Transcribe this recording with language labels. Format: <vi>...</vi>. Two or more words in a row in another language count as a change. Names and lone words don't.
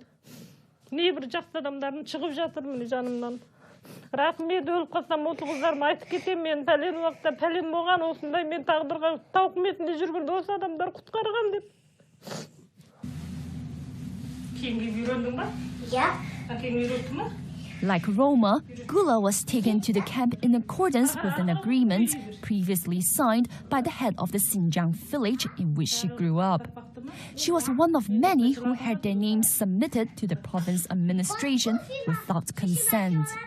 <kk>Небір жақсы адамдардың шығып жатыр міне жанымнан. Рахмет өліп қалсам, осы қыздарым айтып кетем, мен пәлен уақытта пәлен болған, осындай мен тағдырға тауқыметінде жүргенде осы адамдар құтқарған деп. Кеңге үйрендің ба? Иә. Әкең үйретті ма?</kk> <en>Like Roma, Gula was taken to the camp in accordance with an agreement previously signed by the head of the Xinjiang village in which she grew up. She was one of many who had their names submitted to the province administration without consent.</en>